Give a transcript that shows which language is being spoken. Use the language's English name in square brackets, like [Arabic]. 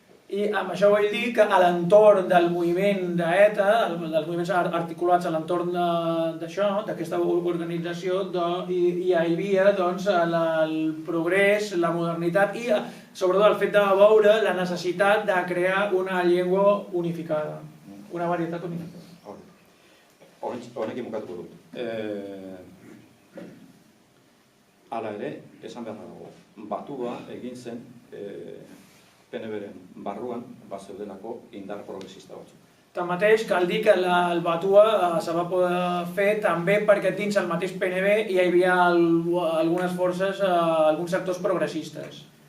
[Catalan] I amb això vull dir que a l'entorn del moviment d'ETA, dels moviments articulats a l'entorn d'això, d'aquesta organització, hi havia el progrés, la modernitat i sobretot el fet de veure la necessitat de crear una llengua unificada, una varietat unificada. [Basque] Honekin bukatuko dut. Hala ere, esan behar dago, batua egin zen PNB-ren barruan bazeudelako indar progresista batzuk. [Catalan] Tanmateix, cal dir que el Batua se va poder fer també perquè dins el mateix PNB hi havia algunes forces, alguns sectors progressistes.